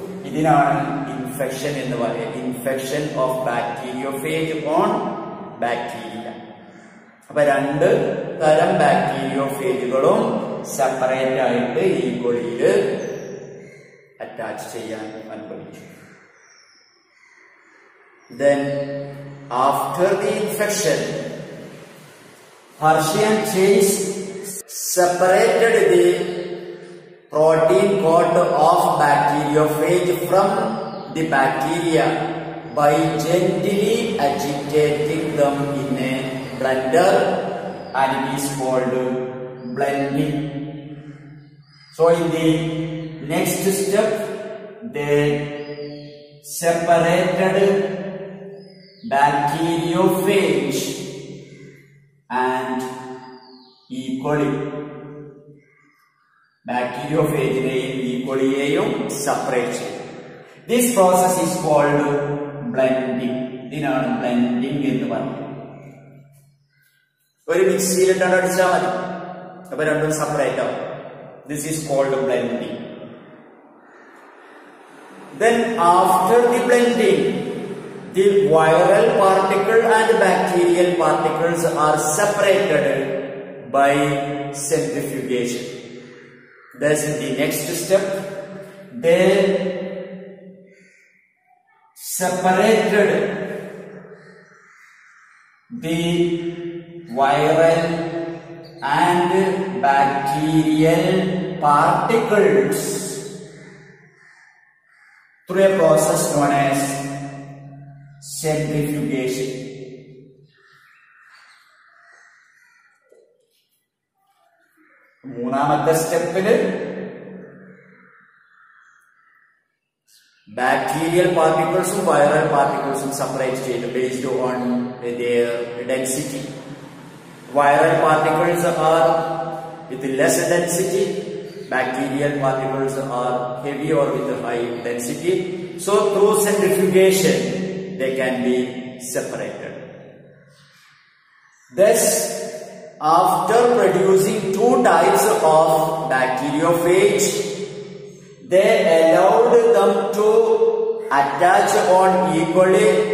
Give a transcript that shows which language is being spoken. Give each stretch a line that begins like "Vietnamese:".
Malayalam: ഇതിനാണ് ഇൻഫെക്ഷൻ എന്ന് പറയുന്നത്.
English: Infection of bacteriophage on bacteria.
Malayalam: അപ്പൊ രണ്ട് തരം ബാക്ടീരിയോഫേജുകളും സെപ്പറേറ്റ് ആയിട്ട് ഈ കൊളിയില് അറ്റാച്ച് ചെയ്യാൻ അനുവദിച്ചു.
English: Then, after the infection, Hershey and Chase separated the protein coat of bacteriophage from the bacteria by gently agitating them in a blender, and it is called blending. So in the next step, they separated bacteriophage and
Malayalam: ഈക്വളി ബാക്ടീരിയോഫേജിനെയും ഈക്വളിയെയും separate ചെയ്യും.
English: This process is called blending.
Malayalam: ഇതിനാണ് blending എന്ന് പറയുന്നത്. ഒരു മിക്സിയിലിട്ടാണ് അടിച്ചാൽ മതി, അപ്പൊ രണ്ടും separate ആവും.
English: This is called blending. Then after the blending, the viral particle and bacterial particles are separated by centrifugation. Thus in the next step, they separated the viral and bacterial particles through a process known as centrifugation.
Malayalam: മൂന്നാമത്തെ സ്റ്റെപ്പില് bacterial പാർട്ടിക്കിൾസും viral പാർട്ടിക്കിൾസും separate ചെയ്തു
English: based on their density. Viral particles are with less density, bacterial particles are heavy or with high density. So through centrifugation they can be separated. Thus, after producing two types of bacteriophage, they allowed them to attach on equally.